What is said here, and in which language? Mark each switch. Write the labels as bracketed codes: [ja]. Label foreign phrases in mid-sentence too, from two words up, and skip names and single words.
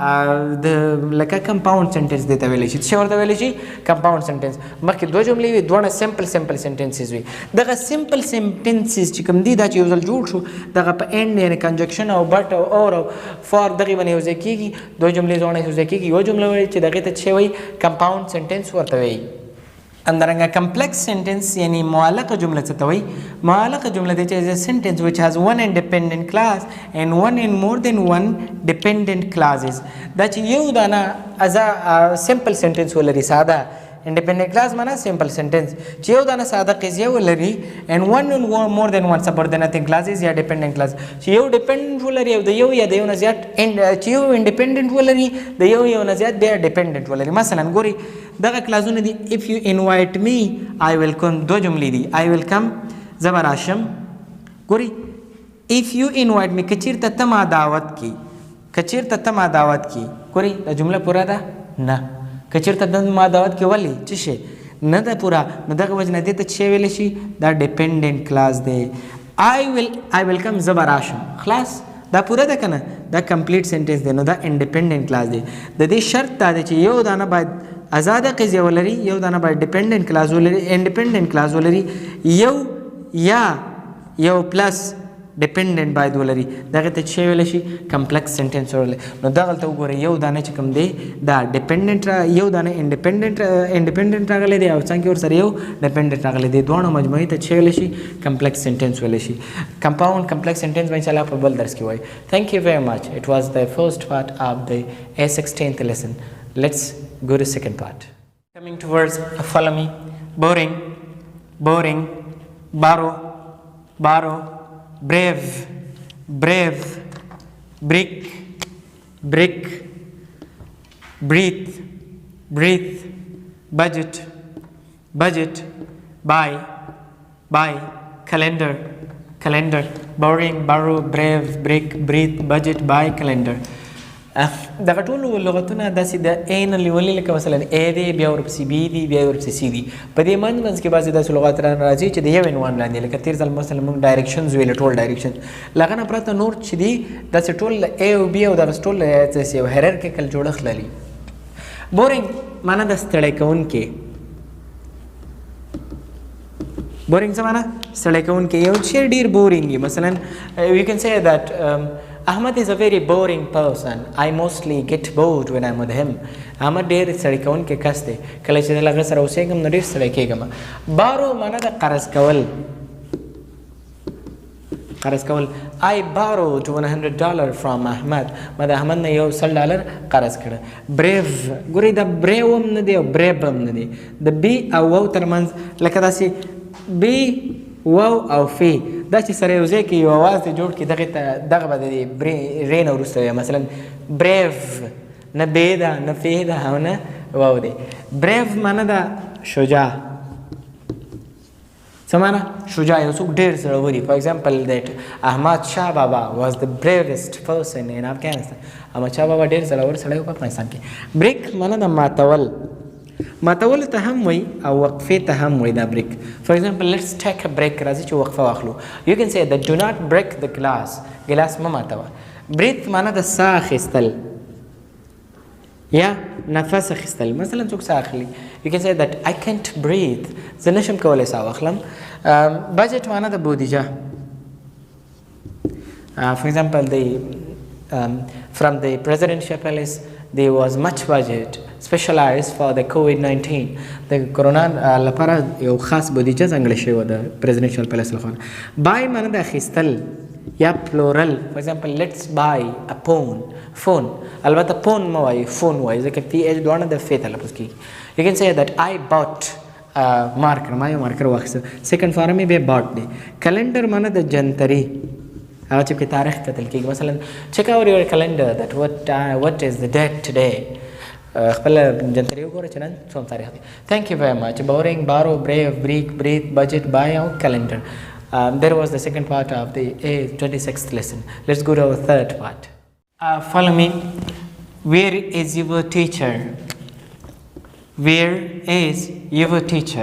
[ps] د لکه [en] compound sentence [ps] دی ته ویلی شي څه ورته ویلی شي [en] compound sentence [ps] مخکې دوه جملې وي دواړه [en] simple sentences [ps] وي دغه [en] simple sentences [ps] چې کوم دي دا چې یو ځل جوړ شو دغه په اینډ یعنې کنجکشن او بټ او اور او فار دغې باندې یو ځای کېږي دوه جملې دواړه یو ځای کېږي یوه جمله وایي چې دغې ته څه وایي [en] compound sentence [ps] ورته وایي همدارنګه [en] complex sentence [ps] یعنې معلقه جمله څه ته وایي معلقه جمله دی چې [en] is a sentence which has one independent clause and one and more than one dependent clauses [ps] دا چې یو دانه [en] simple sentence [ps] ولري ساده [en] independent clause معنا simple sentence [ps] چې یو دانه ساده قضیه ولري [en] and one and more than one subordinating clauses یا dependent [ps] clause چې یو dependent ولري او د یو یا د یو نه زیات چې یو independent ولري د یو نه زیات بیا dependent ولري مثلا ګوري دغه کلازونه دي [en] if you invite me I will come [ps] دوه جملې دي [en] I will come [ps] زه به راشم ګوري [en] if you invite me [ps] که چېرته ته ما دعوت کړي که چېرته ته ما دعوت کړي ګوري دا جمله پوره ده نه که چېرته د ما دعوت کې ولې څه شی نه ده پوره نو دغه وجه نه دې ته څه ویلی شي دا [en] dependent clause [ps] دی [en] I will come [ps] زه به راشم خلاص دا پوره ده که نه دا [en] complete sentence [ps] دی نو دا [en] independent clause [ps] دی د دې شرط دا دی چې یو دانه باید ازاده قضیه ولري یو دانه باید [en] dependent clause [ps] ولري [en] independent clause [ps] ولري یو یا یو [en] plus dependent [ps] باید ولري دغې ته څه ویلی شي [en] complex sentence [ps] ولري نو دغلته وګورئ یو دانه چې کوم دی دا ډیپینډنټ یو دانه انډیپینډنټ راغلی دی او څنګه ورسره یو ډیپینډنټ راغلی دی دواړو مجموعي ته څه ویلی شي [en] complex sentence [ps] ویلی شي [en] compound complex sentence [ps] به انشاءالله په بل درس کې وایي [en] thank you very much it was the first part of the A-16th lesson let's go to second part coming towards follow me boring borrow brave brick breathe budget buy calendar boring borrow brave brick breathe budget buy calendar [ps] دغه ټولو لغتونه داسې د ا نه لیولي لکه مثلا ا دی بیا ورپسې بي دی بیا ورپسې سی دی په دې منځ کې بعضې داسې لغات راځي چې د یو عنوان لاندې لکه تېر ځل مثلا موږ ډایرکشنز ویل ټول ډایرکشن له هغه نه پرته نور چې دي داسې ټول ا او بي او دغسې ټول یو هیرارکیکل جوړښت لري بورینګ معنا د ستړی کوونکې بورینګ څه معنا ستړی کوونکې یو شی ډېر بورینګ وي مثلا [en] we can say that Ahmad is a very boring person. I mostly get bored when I'm with him. [ps] Ahmad ډېر ستړی کوونکی کس دی کله چې زه له هغه سره اوسېږم نو ډېر ستړی کېږم بارو معنا د قرض کول I [en] borrowed $100 from Ahmad [ps] ما د احمد نه یو $100 قرض کړه brave ګورئ دا brave هم نه دی او brave هم نه دی د بي او واو ترمنځ لکه داسې بي واو او فی دا چې سره یو ځای کې یو اواز دی جوړ کړي دغه به د رې نه وروسته وي مثلا بریف نه بې ده نه فی ده او نه واو دی بریف معنا ده شجاع څه معنا شجاع یو څوک ډېر زړور وي [en] for example that احمد شاه بابا was the bravest person in Afghanistan احمد شاه [ps] بابا ډېر زړور سړی و په افغانستان کې بریک معنا ده ماتول ته هم وای او وقفې ته هم وای دا بریک [en] for example let's take a break [ps] راځي چې وقفه واخلو [en] you can say that do not break the glass [ps] ګلاس مه ماتوه breathe معنا د ساه اخیستل یا نفس اخیستل مثلا څوک ساه اخلي [en] you can say that I can't breathe [ps] زه نشم کولی ساه واخلم. بجټ معنا د بودیجه. [en] For example, from the presidential palace, there was much budget specialized for the COVID-19. The corona [ps] لپاره یو خاص بودیجه ځانګړې شوې وه د [en] presidential palace [ps] لخوا. buy معنا د اخیستل یا plural. [en] For example, let's buy a phone. [ps] البته phone مه وایي phone وایي ځکه PH دواړه د فې تلفظ کېږي. [en] You can say that I bought marker. [ps] ما یو مارکر واخیسته. [en] second form [ps] یې بیا bought دی. calendar معنا د جنتري هغه چې په تاریخ کتل کېږي. [en] مثلا check out your calendar that what is the date today. [ps] خپل جنتري وګوره چې نن څوم تاریخ دی. [en] Thank you very much. Boring, borrow, brave, breathe, budget, buy out, calendar. There was the second part of the A-26th lesson. Let's go to our third part. Follow me. Where is your teacher? Where is your teacher?